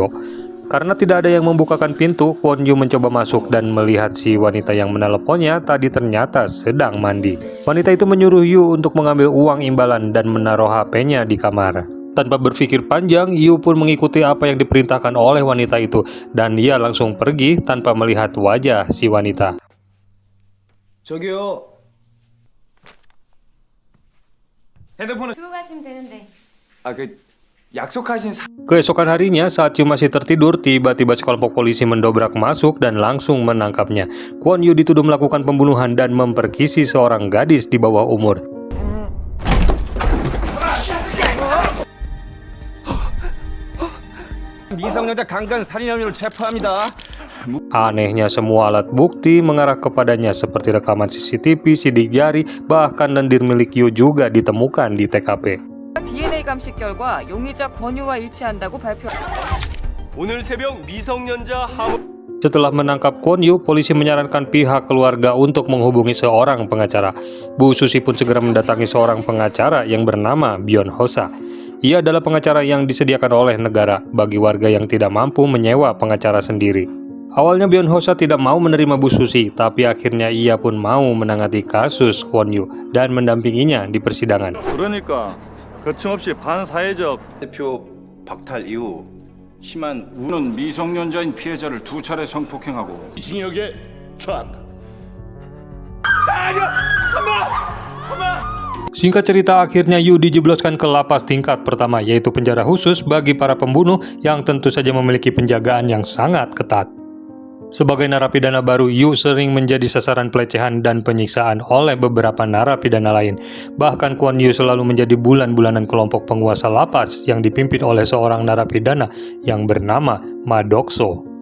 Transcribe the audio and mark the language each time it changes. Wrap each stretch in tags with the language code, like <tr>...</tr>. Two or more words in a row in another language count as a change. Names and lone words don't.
<id>Karena tidak ada yang membukakan pintu, Kwon Yu mencoba masuk dan melihat si wanita yang meneleponnya tadi ternyata sedang mandi. Wanita itu menyuruh Yu untuk mengambil uang imbalan dan menaruh HP-nya di kamar. Tanpa berpikir panjang, Yu pun mengikuti apa yang diperintahkan oleh wanita itu dan dia langsung pergi tanpa melihat wajah si wanita.</id> <ko>저기요. 핸드폰을 두고 가시면 되는데. 약속하신</ko> <id>Keesokan harinya, saat Yu masih tertidur, tiba-tiba sekelompok polisi mendobrak masuk dan langsung menangkapnya. Kwon Yu dituduh melakukan pembunuhan dan memperkisi seorang gadis di bawah umur.</id> <ko>미성년자 강간 살인 혐의로 체포합니다.</ko> <id>Anehnya semua alat bukti mengarah kepadanya seperti rekaman CCTV, sidik jari, bahkan lendir milik Yu juga ditemukan di TKP.</id> <ko>DNA 감식 결과 용의자 권유와 일치한다고 발표. 오늘 새벽 미성년자 하모</ko> <id>Setelah menangkap Kwon Yu, polisi menyarankan pihak keluarga untuk menghubungi seorang pengacara. Bu Susi pun segera mendatangi seorang pengacara yang bernama Byun Hosa. Ia adalah pengacara yang disediakan oleh negara bagi warga yang tidak mampu menyewa pengacara sendiri. Awalnya Byun Hosa tidak mau menerima Bu Susi, tapi akhirnya ia pun mau menangani kasus Kwon Yu dan mendampinginya di persidangan.</id> <ko>그러니까 거침없이 반사회적 대표 박탈 이후 심한 우는 미성년자인 피해자를 2차례 성폭행하고 징역에 처한다.</ko> <id>Singkat cerita, akhirnya Yu dijebloskan ke lapas tingkat pertama, yaitu penjara khusus bagi para pembunuh yang tentu saja memiliki penjagaan yang sangat ketat. Sebagai narapidana baru, Yu sering menjadi sasaran pelecehan dan penyiksaan oleh beberapa narapidana lain. Bahkan Kwon Yu selalu menjadi bulan-bulanan kelompok penguasa lapas yang dipimpin oleh seorang narapidana yang bernama Ma Dokso.</id>